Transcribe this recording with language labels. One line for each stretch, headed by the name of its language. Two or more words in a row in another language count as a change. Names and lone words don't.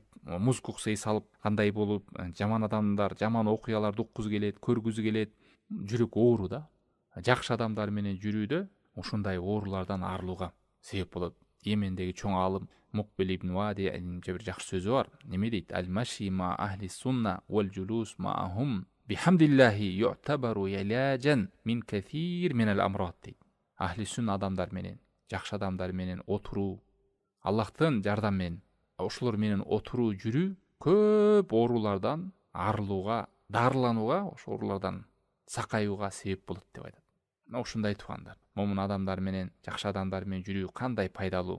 Kyrgyz: Музыка укса эс алып кандай болуп, жаман адамдар, жаман окуяларды уккузу келет, көргүзү келет, жүрөк оору да. Жакшы адамдар менен жүрүүдө ушундай оорулардан арылууга себеп болот. Йемендеги чоң алым Мукбил ибн Вади бир жакшы сөзү бар. Неме дейт?
Arabic: المشي مع أهل السنة والجلوس معهم بحمد الله يعتبر علاجا من كافر من الأمراض дейт.
Kyrgyz: Ахли сүнна адамдар менен, жакшы адамдар менен отуруу, Аллахтын жардам менен, ошолор менен отуруу жүрүү көп оорулардан арылууга, дарыланууга, ошол оорулардан сакаюуга себеп болот деп айтат. Ушундай туугандар, момун адамдар менен, жакшы адамдар менен жүрүү кандай пайдалуу.